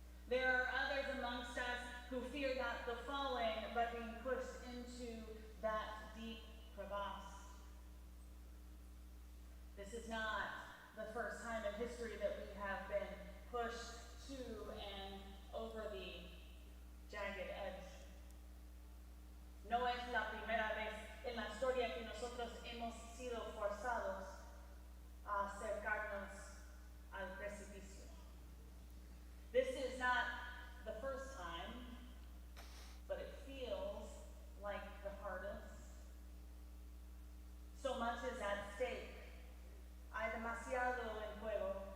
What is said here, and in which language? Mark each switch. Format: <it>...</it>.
<en>There are others amongst us who fear not the falling, but being pushed into that deep crevasse. This is not the first time in history that we have been pushed to and over the jagged edge.</en> <es>No es la primera vez en la historia que nosotros hemos sido forzados a acercarnos al precipicio.</es> <en>This is not the first time, but it feels like the hardest. So much is at stake.</en> <es>Hay demasiado en juego.</es>